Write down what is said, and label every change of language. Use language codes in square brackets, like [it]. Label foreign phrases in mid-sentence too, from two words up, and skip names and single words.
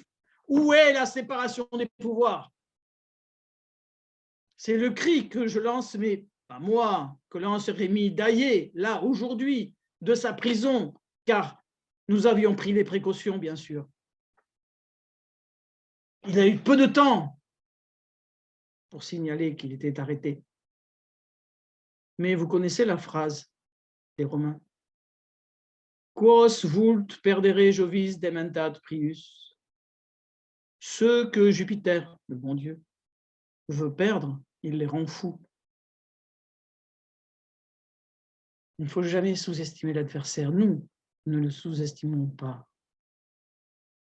[fr] Où est la séparation des pouvoirs? C'est le cri que je lance, mais pas moi, que lance Rémi Daillé, là, aujourd'hui, de sa prison, car nous avions pris les précautions, bien sûr. Il a eu peu de temps pour signaler qu'il était arrêté. Mais vous connaissez la phrase des Romains. [la] Quos vult perdere Jovis dementat prius. [fr] Ceux que Jupiter, le bon Dieu, veut perdre, il les rend fous. Il ne faut jamais sous-estimer l'adversaire. Nous ne le sous-estimons pas.